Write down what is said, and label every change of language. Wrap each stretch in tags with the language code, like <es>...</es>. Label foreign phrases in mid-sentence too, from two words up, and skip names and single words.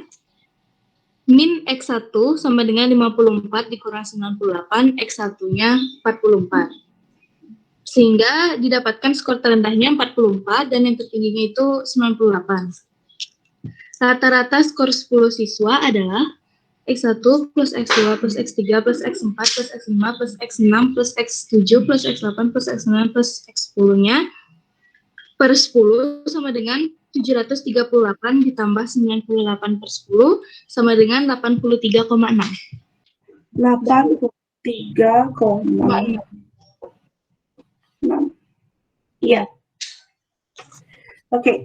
<id>Min X1 sama dengan 54 dikurang 98, X1-nya 44. Sehingga didapatkan skor terendahnya 44 dan yang tertingginya itu 98. Rata-rata skor 10 siswa adalah X1 plus X2 plus X3 plus X4 plus X5 plus X6 plus X7 plus X8 plus X9 plus X10-nya per 10 sama dengan 738 ditambah 98 per 10 sama dengan 83,6. 83,6. Iya. Oke.</id>